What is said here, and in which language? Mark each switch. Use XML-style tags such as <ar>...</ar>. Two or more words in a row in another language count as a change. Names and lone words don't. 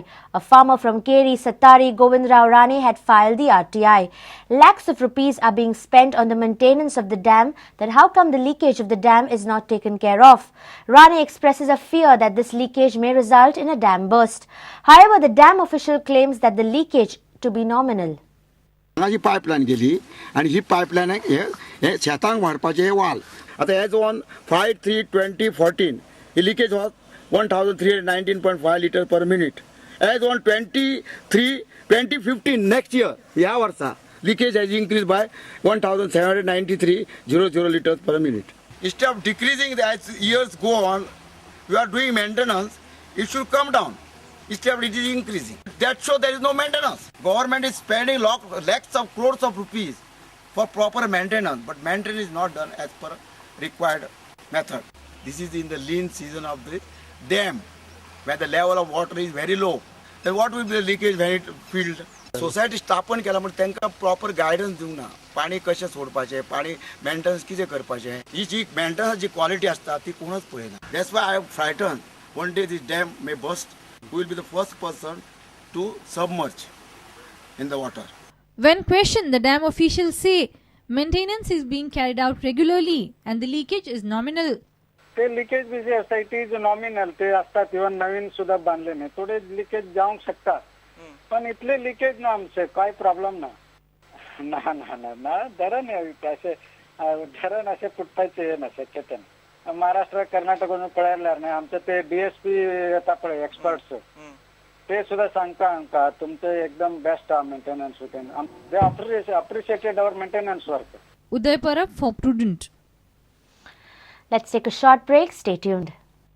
<en>A farmer from Keri, Sattari, Govindrao Rane had filed the RTI. Lakhs of rupees are being spent on the maintenance of the dam. Then how come the leakage of the dam is not taken care of? Rane expresses a fear that this leakage may result in a dam burst. However, the dam official claims that the leakage to be nominal.</en> <kok>ही पायपलाईन गेली आणि ही पायपलाईन हे शेतांक वाडपाचे वाल.</kok> <en>आता as on 5/3/2014 ही leakage was 1319.5 litre per minute. as on 2015 next year</en> <kok>ह्या वर्सा</kok> <en>leakage has increase by 1793.00 liters per minute. Instead of decreasing as years go on, we are doing maintenance, it should come down. Instead it is increasing. That shows there is no maintenance. Government is spending lakhs of crores of rupees for proper maintenance, but maintenance is not done as per required method. This is in the lean season of the dam, where the level of water is very low. Then what will be the leakage when it filled?</en> <kok>सोसायटी स्थापन केला म्हणजे त्यांना</kok> <en>proper guidance</en> <kok>दिवंक ना. पाणी कशें सोडपाचें, पाणी मेंटेनन्स कितें करपाचें, ही जी मेंटेनन्स जी क्वालिटी आसता ती कोणूच पळयना.</kok> <en>That's why I am frightened. One day this dam may burst. Who will be the first person to submerge in the water? When questioned, the dam officials say maintenance is being carried out regularly and the leakage is nominal.</en> <kok>ते लिकेज बी जे आसा</kok> <en>it is nominal.</en> <mr>ते असतात इवन नवीन सुद्धा बांधले नाही.</mr> <kok>थोडे लिकेज जावंक शकतात, पण इतले लिकेज ना आमचे काय प्रॉब्लेम ना. ना ना ना ना धरण असे धरण असे फुटपायचे ना शक्यता. महाराष्ट्र कर्नाटक पळयल्यार न्ही आमचे ते DSP येता पळय एक्सपर्ट्स, ते सुद्धा सांगता आमकां तुमचे एकदम</kok> <en>best maintenance routine. they appreciated our maintenance work. Uday Parab for Prudent. Let's take a short break. Stay tuned.</en>